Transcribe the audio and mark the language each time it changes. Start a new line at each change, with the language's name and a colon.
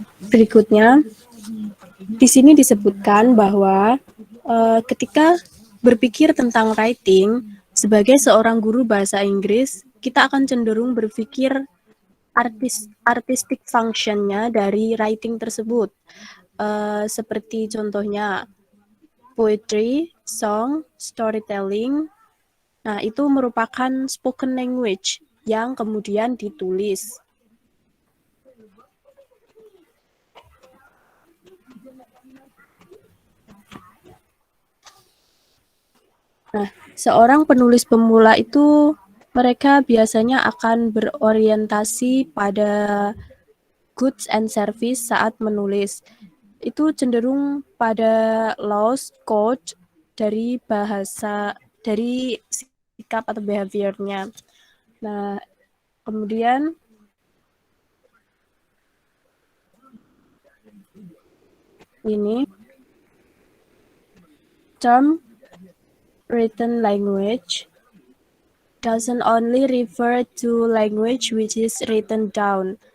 Indonesian: Berikutnya, di sini disebutkan bahwa ketika berpikir tentang writing, sebagai seorang guru bahasa Inggris, kita akan cenderung berpikir artistic function-nya dari writing tersebut. Seperti contohnya poetry, song, storytelling. Nah, itu merupakan spoken language yang kemudian ditulis. Nah, seorang penulis pemula itu mereka biasanya akan berorientasi pada goods and service saat menulis. Itu cenderung pada laws, code dari bahasa, dari sikap atau behavior-nya. Nah, kemudian ini term
English: written language doesn't only refer to language which is written down.